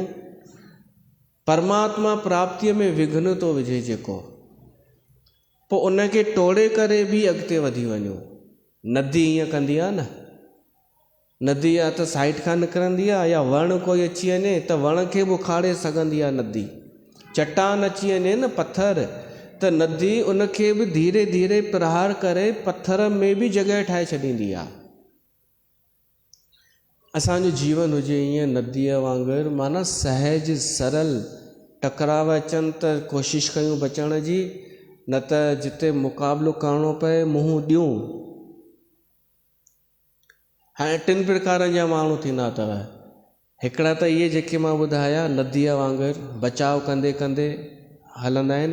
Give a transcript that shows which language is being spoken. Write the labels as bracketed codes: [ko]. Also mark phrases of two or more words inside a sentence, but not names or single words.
[sd] परमात्मा प्राप्तिअ में विघ्न थो विझे जेको, पोइ उनखे टोड़े करे बि अॻिते वधी वञूं। नदी ईअं कंदी आहे न, नदी या त साइड खां निकिरंदी आहे, या वण कोई अची वञे त वण खे बि उखाड़े सघंदी आहे नदी। चट्टान अची वञे न, पत्थर, त नदी उनखे बि धीरे धीरे प्रहार करे पत्थर में बि जॻह ठाहे छॾींदी आहे। असांजो जीवन हुजे ईअं नदीअ वांगुरु, माना सहज सरल। टकराव अचनि त कोशिशि कयूं बचण जी, न त जिते मुक़ाबिलो करिणो पए मुंहुं ॾियूं। हाणे 3 प्रकारनि जा माण्हू थींदा अथव। हिकिड़ा त इहे जेके मां ॿुधाया नदीअ वांगुरु बचाव कंदे कंदे हलंदा आहिनि।